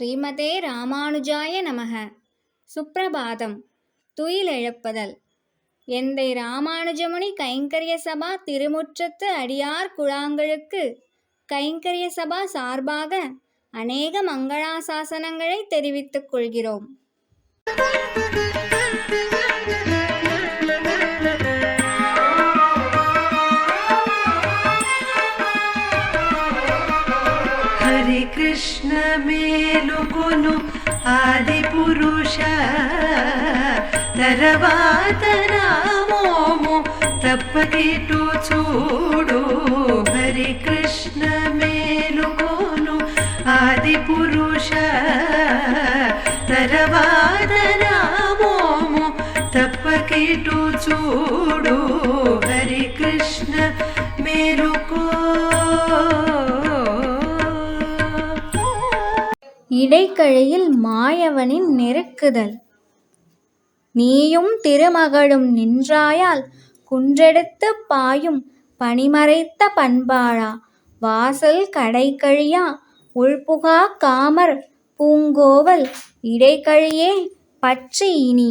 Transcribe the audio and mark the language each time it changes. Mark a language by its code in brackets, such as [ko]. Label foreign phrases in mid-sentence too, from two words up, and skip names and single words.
[sa] श्रीमते रामानुजाय नमः. சுப்ரபாதம். [ta] துயிலெழுப்புதல். எந்தை ராமானுஜமுனி கைங்கரிய சபா திருமுற்றத்து அடியார் குழாங்களுக்கு கைங்கரிய சபா சார்பாக அநேக மங்களாசாசனங்களை தெரிவித்துக் கொள்கிறோம். [te] హరి కృష్ణ మేలుకొను ఆది పురుష తర్వాత నామోము తప్పకిటు చూడు. హరి కృష్ణ మేలుకొను ఆది పురుష తర్వాత నామోము తప్పకిటు చూడు. హరి కృష్ణ మేలుకో. [ta] இடைக்கழியில் மாயவனின் நெருக்குதல். நீயும் திருமகளும் நின்றாயால் குன்றெடுத்து பாயும் பனிமறைத்த பண்பாளா, வாசல் கடைக்கழியா உள்புகா காமர் பூங்கோவல் இடைக்கழியே பற்றி இனி.